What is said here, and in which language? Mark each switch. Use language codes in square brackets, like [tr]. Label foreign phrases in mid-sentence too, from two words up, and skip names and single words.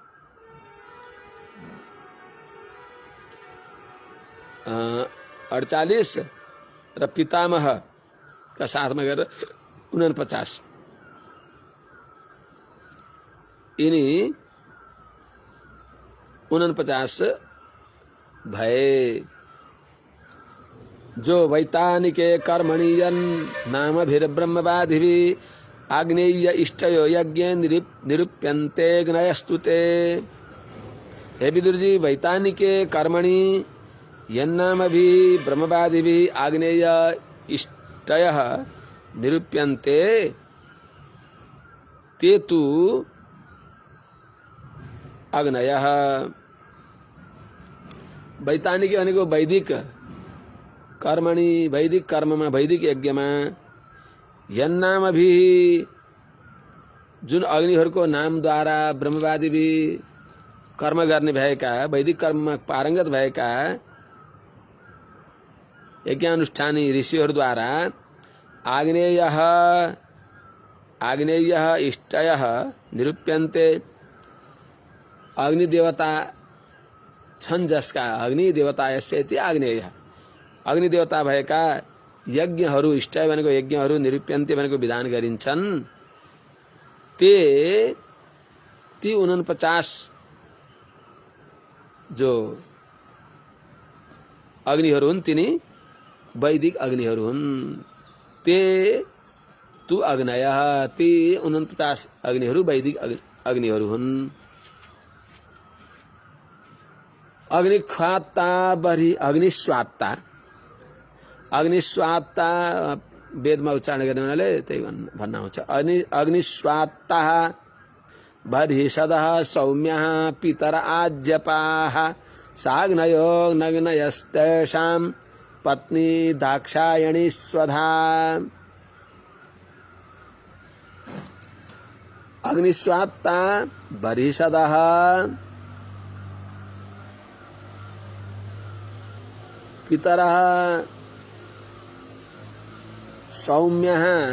[ne] 48 र पितामह का साथमा गरेर 49 यिनी 49 भए। [sa] जो वैतानिके कर्मणि नामभिर्ब्रह्मवादिभिः आग्नेय इष्टयो यज्ञ निरूप्यन्ते ग्नयस्तुते। हे विदुर जी, वैतानिके कर्मणि यन्नामभिः ब्रह्मवादिभिः आग्नेय इष्टयः निरूप्यन्ते ते तु अग्नयः। [ne] वैतानिक भनेको [sa] वैदिक कर्मणि, [ne] वैदिक कर्ममा, वैदिक यज्ञमा यन्नामभिः जुन अग्निहरूको नामद्वारा ब्रह्मवादी कर्म गर्ने भएका, वैदिक कर्ममा पारङ्गत भएका यज्ञानुष्ठानी ऋषिहरूद्वारा [sa] आग्नेय इष्टयः निरूप्यन्ते, [ne] अग्नि देवता छन् जसका, [sa] अग्नि देवता यस्येति आग्नेयः, [ne] अग्नि देवता भएका यज्ञहरू, इष्टय भनेको यज्ञहरू, निरूप्यन्ते भनेको विधान गरिन्छन्, ती 49 जो अग्निहरू हुन् तिनी वैदिक अग्निहरू हुन्। [sa] ते तु अग्नयः, [ne] ती 49 अग्निहरू वैदिक अग्निहरू हुन्। अग्निख्वात्ता बरी अग्निस्वात्ता, अग्निस्वात्ता वेदमा उच्चारण गर्ने हुनाले त्यही भन्न आउँछ। [sa] अग्निस्वात्ता बर्हिषदः सौम्यः पितर आज्यपाः साग्नयो नग्नयस्तेषां पत्नी दाक्षायणी स्वधा। अग्निस्वात्ता बर्हिषदः पितरः सौम्यः